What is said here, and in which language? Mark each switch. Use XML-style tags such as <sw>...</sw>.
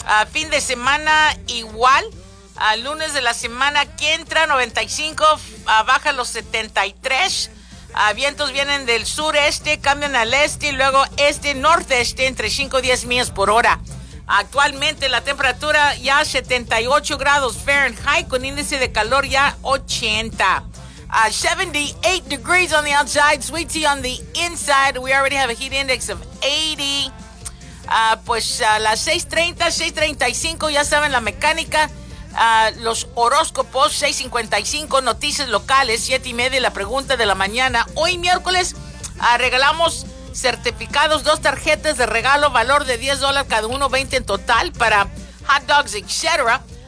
<es>Fin de semana igual, lunes de la semana que entra 95, baja los 73, vientos vienen del sureste, cambian al este, luego este-nordeste entre 5 y 10 millas por hora. Actualmente la temperatura ya 78 grados Fahrenheit con índice de calor ya 80.</es> <en>78 degrees on the outside, sweet tea on the inside, we already have a heat index of 80.</en> <es>Pues a las 6:30, 6:35, ya saben la mecánica, los horóscopos, 6:55, noticias locales, 7:30, la pregunta de la mañana. Hoy miércoles regalamos certificados, dos tarjetas de regalo, valor de $10 cada uno, 20 en total para hot dogs, etc.</es>